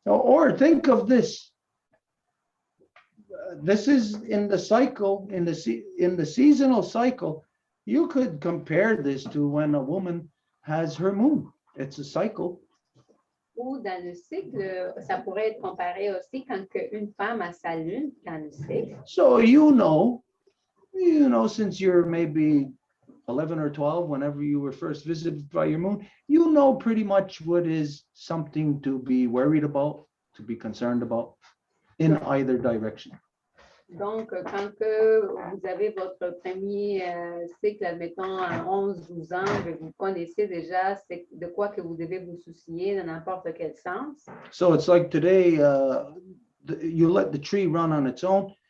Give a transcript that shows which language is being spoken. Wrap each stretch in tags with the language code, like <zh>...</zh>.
<en>Or think of this. this is in the cycle, in the seasonal cycle. You could compare this to when a woman has her moon. It's a cycle.</en> <fr>Ou dans le cycle, ça pourrait être comparé aussi quand une femme a sa lune dans le cycle.</fr> <en>So you know, since you're maybe 11 or 12, whenever you were first visited by your moon, you know pretty much what is something to be worried about, to be concerned about in either direction.</en> <fr>Donc, quand que vous avez votre premier cycle, admettons, à 11-12 ans, vous connaissez déjà de quoi que vous devez vous soucier dans n'importe quel sens.</fr> <en>So it's like today, you let the tree run on its own.</en>